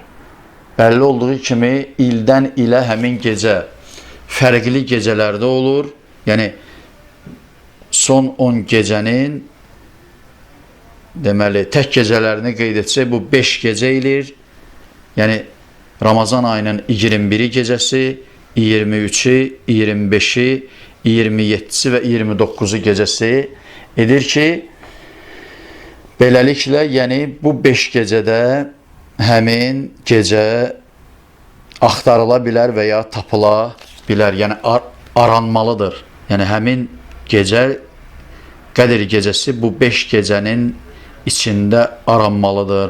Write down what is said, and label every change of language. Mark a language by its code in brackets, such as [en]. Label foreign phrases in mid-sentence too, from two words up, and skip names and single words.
[az] Bəlli olduğu kimi ildən ilə həmin gecə fərqli gecələrdə olur. Yəni son 10 gecənin deməli tək gecələrini qeyd etsək bu 5 gecə ilir. Yəni Ramazan ayının 21-i gecəsi, 23-i, 25-i, 27-si və 29-u gecəsi edir ki, beləliklə, yəni bu 5 gecədə həmin gecə axtarıla bilər və ya tapıla bilər, yəni aranmalıdır. Yəni həmin gecə, Qədir gecəsi bu 5 gecənin içində aranmalıdır.